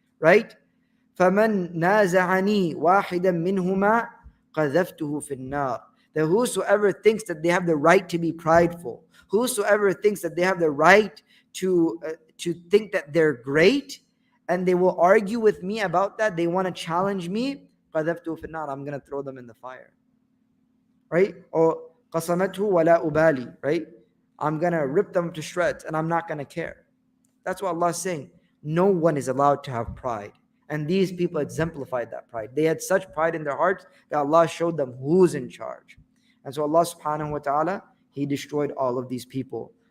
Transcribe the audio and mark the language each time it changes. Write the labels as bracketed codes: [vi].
[ar] Right? فَمَنْ نَازَعَنِي وَاحِدًا مِّنْهُمَا قَذَفْتُهُ فِي النَّارِ. [en] That whosoever thinks that they have the right to be prideful, whosoever thinks that they have the right to think that they're great, and they will argue with me about that, they want to challenge me, [ar] قَذَفْتُهُ فِي النَّارِ, [en] I'm going to throw them in the fire. Right? [ar] Or قَصَمَتْهُ وَلَا أُبَالِي. [en] Right? I'm going to rip them to shreds and I'm not going to care. That's what Allah is saying. No one is allowed to have pride. And these people exemplified that pride. They had such pride in their hearts that Allah showed them who's in charge. And so Allah subhanahu wa ta'ala, He destroyed all of these people.